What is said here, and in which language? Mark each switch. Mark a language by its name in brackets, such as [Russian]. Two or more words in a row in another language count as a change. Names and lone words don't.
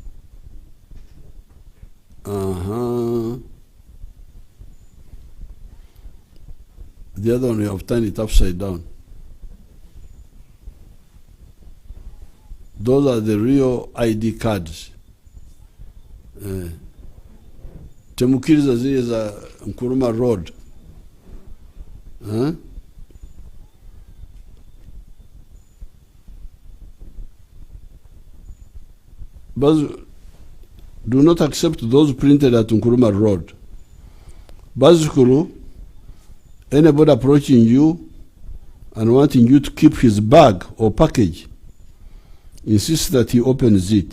[English] The other one, you have turned it upside down. Those are the real ID cards. [Ganda] Temukiriza zile za Nkuruma Road. [English] But do not accept those printed at Nkuruma Road. Bazukuru, anybody approaching you and wanting you to keep his bag or package, insist that he opens it.